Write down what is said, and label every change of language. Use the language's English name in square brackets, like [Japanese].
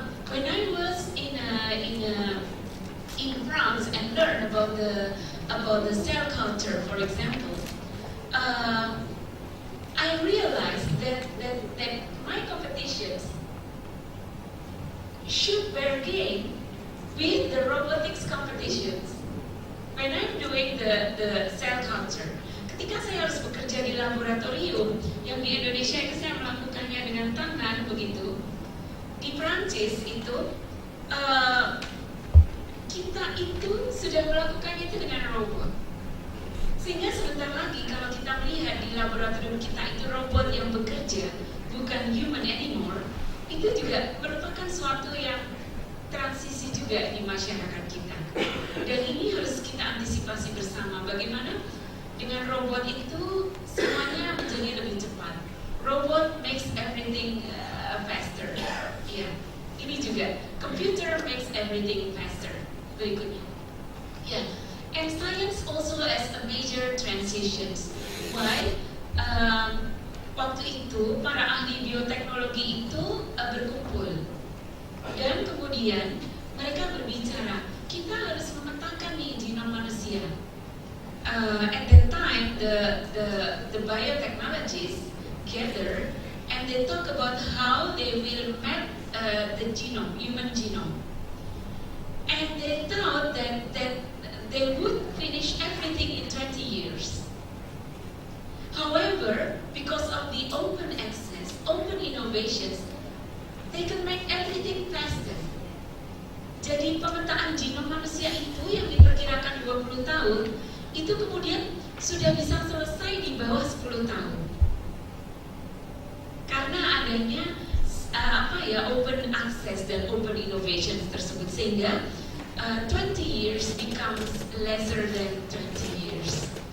[English] When I was in France and learned about the cell culture, for example, I realized that my competitions should bargain with the robotics competitions when I'm doing the cell culture. [Indonesian] Ketika saya harus bekerja di laboratorium, yang di Indonesia itu saya melakukannya dengan tangan begitu, di Prancis itu kita itu sudah melakukannya itu dengan robot. Sehingga sebentar lagi kalau kita melihat di laboratorium kita itu robot yang bekerja, bukan [English] human anymore, [Indonesian] itu juga merupakan suatu yang transisi juga di masyarakat kita. Dan ini harus kita antisipasi bersama, bagaimana dengan robot itu semuanya menjadi lebih cepat. [English] Robot makes everything faster. [Indonesian] Ya, ini juga [English] computer makes everything faster. [Indonesian] Berikutnya, ya. [English] And science also as a major transitions. Why? [Indonesian] Waktu itu para ahli bioteknologi itu berkumpul dan kemudian mereka berbicara kita harus memetakan nih genom manusia. [English] At that time, the biotechnologists gather and they talk about how they will map the genome, human genome. And they thought that they would finish everything in 20 years. However, because of the open access, open innovations, they can make everything faster. [Indonesian] Jadi pemetaan genom manusia itu yang diperkirakan 20 tahun, itu kemudian sudah bisa selesai di bawah 10 tahun. Karena adanya open access dan open innovations tersebut, sehingga [English] 20 years becomes lesser than 20 years.